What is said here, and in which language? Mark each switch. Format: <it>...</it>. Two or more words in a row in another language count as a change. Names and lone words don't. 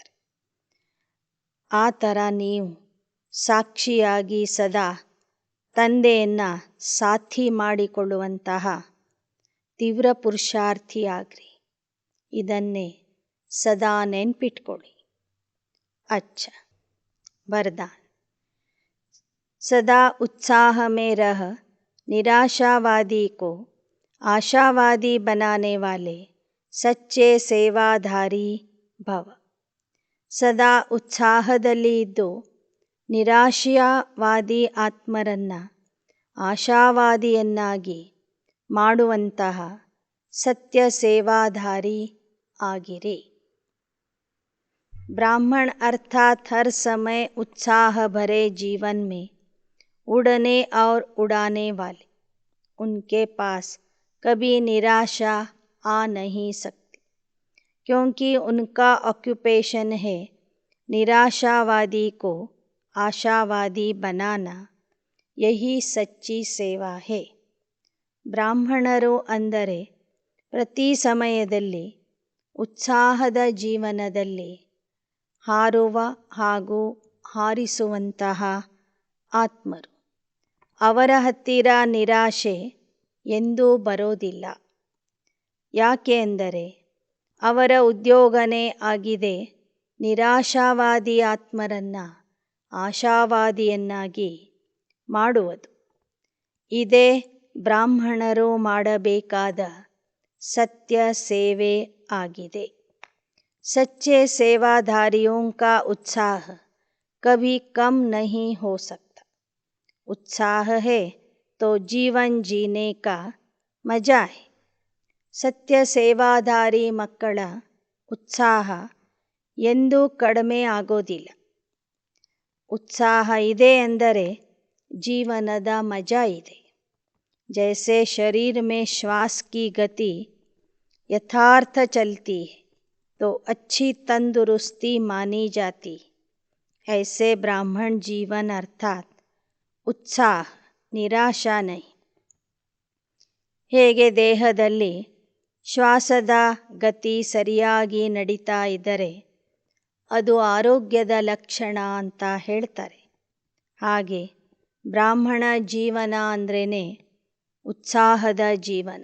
<kn>ಆ ಥರ ನೀವು ಸಾಕ್ಷಿಯಾಗಿ ಸದಾ ತಂದೆಯನ್ನು ಸಾಥಿ ಮಾಡಿಕೊಳ್ಳುವಂತಹ ತೀವ್ರ ಪುರುಷಾರ್ಥಿಯಾಗ್ರಿ. ಇದನ್ನೇ ಸದಾ ನೆನ್ಪಿಟ್ಕೊಳ್ಳಿ.</kn> <hi>ಅಚ್ಚ वरदान. सदा उत्साह में रह, निराशावादी को आशावादी बनाने वाले सच्चे सेवाधारी भव.</hi> <kn>ಸದಾ ಉತ್ಸಾಹದಲ್ಲಿ ಇದ್ದು ನಿರಾಶಾವಾದಿ ಆತ್ಮರನ್ನು ಆಶಾವಾದಿಯನ್ನಾಗಿ ಮಾಡುವಂತಹ ಸತ್ಯ ಸೇವಾಧಾರಿ ಆಗಿರಿ.</kn> <hi>ब्राह्मण अर्थात हर समय उत्साह भरे जीवन में उड़ने और उड़ाने वाले. उनके पास कभी निराशा आ नहीं सकती, क्योंकि उनका ऑक्यूपेशन है निराशावादी को आशावादी बनाना. यही सच्ची सेवा है.</hi> <kn>ಬ್ರಾಹ್ಮಣರು ಅಂದರೆ ಪ್ರತಿ ಸಮಯದಲ್ಲಿ ಉತ್ಸಾಹದ ಜೀವನದಲ್ಲಿ ಹಾರುವ ಹಾಗೂ ಹಾರಿಸುವಂತಹ ಆತ್ಮರು. ಅವರ ಹತ್ತಿರ ನಿರಾಶೆ ಎಂದೂ ಬರೋದಿಲ್ಲ. ಯಾಕೆ ಅಂದರೆ ಅವರ ಉದ್ಯೋಗನೇ ಆಗಿದೆ ನಿರಾಶಾವಾದಿ ಆತ್ಮರನ್ನು ಆಶಾವಾದಿಯನ್ನಾಗಿ ಮಾಡುವುದು. ಇದೇ ಬ್ರಾಹ್ಮಣರು ಮಾಡಬೇಕಾದ ಸತ್ಯ ಸೇವೆ ಆಗಿದೆ.</kn> <hi>सच्चे सेवाधारियों का उत्साह कभी कम नहीं हो सकता. उत्साह है तो जीवन जीने का मजा है.</hi> <kn>ಸತ್ಯ ಸೇವಾಧಾರಿ ಮಕ್ಕಳ ಉತ್ಸಾಹ ಎಂದೂ ಕಡಿಮೆ ಆಗೋದಿಲ್ಲ. ಉತ್ಸಾಹ ಇದೆ ಎಂದರೆ ಜೀವನದ ಮಜಾ ಇದೆ.</kn> <hi>जैसे शरीर में श्वास की गति यथार्थ चलती है तो अच्छी तंदुरुस्ती मानी जाती, ऐसे ब्राह्मण जीवन अर्थात उत्साह, निराशा नहीं.</hi> <kn>ಹೇಗೆ ದೇಹದಲ್ಲಿ ಶ್ವಾಸದ ಗತಿ ಸರಿಯಾಗಿ ನಡೀತಾ ಇದ್ದರೆ ಅದು ಆರೋಗ್ಯದ ಲಕ್ಷಣ ಅಂತ ಹೇಳ್ತಾರೆ. ಹಾಗೆ ಬ್ರಾಹ್ಮಣ ಜೀವನ ಅಂದ್ರೇ ಉತ್ಸಾಹದ ಜೀವನ.</kn>